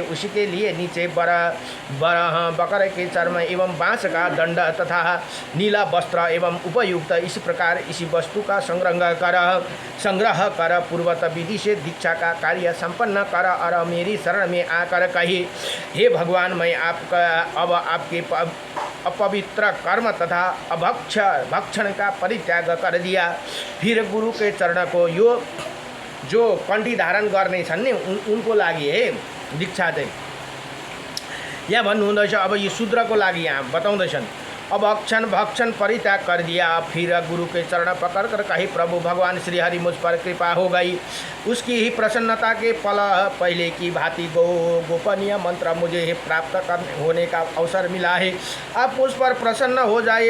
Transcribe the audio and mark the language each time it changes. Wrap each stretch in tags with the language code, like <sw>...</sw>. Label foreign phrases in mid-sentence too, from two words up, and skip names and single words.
<hi>उसी के लिए नीचे बकर के चर्म एवं बाँस का दंड तथा नीला वस्त्र एवं उपयुक्त इसी प्रकार इसी वस्तु का संग्रह कर पूर्वत विधि से दीक्षा का कार्य संपन्न कर और मेरी शरण में आकर कही, हे भगवान मैं अब आपके अपवित्र कर्म तथा भक्षण का परित्याग कर दिया। फिर गुरु के चरण को जो कंठी धारण</hi> <ne>गर्ने छन् नि उनको लागि है दीक्षा चाहिँ यहाँ भन्नुहुँदैछ। अब यो शूद्रको लागि यहाँ बताउँदैछन्।</ne> <hi>अब भक्षण परित्याग कर दिया। फिर गुरु के चरण पकड़ कर कही, प्रभु भगवान श्री हरि मुझ पर कृपा हो गई। उसकी ही प्रसन्नता के फल पहले की भांति गोपनीय मंत्र मुझे प्राप्त होने का अवसर मिला है। आप उस पर प्रसन्न हो जाइए।</hi>